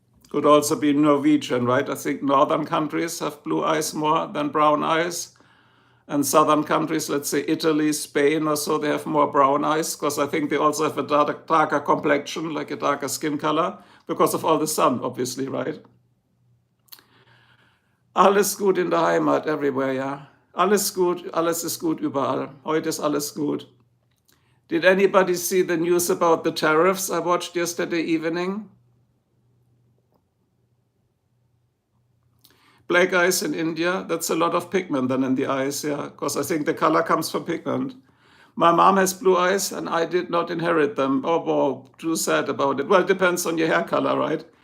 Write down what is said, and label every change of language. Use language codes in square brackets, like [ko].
[en] Could also be Norwegian, right? I think northern countries have blue eyes more than brown eyes. And southern countries, let's say Italy, Spain or so, they have more brown eyes, because I think they also have a darker complexion, like a darker skin color, because of all the sun, obviously, right? [de] Alles gut in der Heimat, [en] everywhere, [de] ja. Alles gut, alles ist gut überall. Heute ist alles gut. [en] Did anybody see the news about the tariffs I watched yesterday evening? Black eyes in India, that's a lot of pigment then in the eyes, yeah, because I think the color comes from pigment. My mom has blue eyes and I did not inherit them. Oh, whoa, too sad about it. Well, it depends on your hair color, right?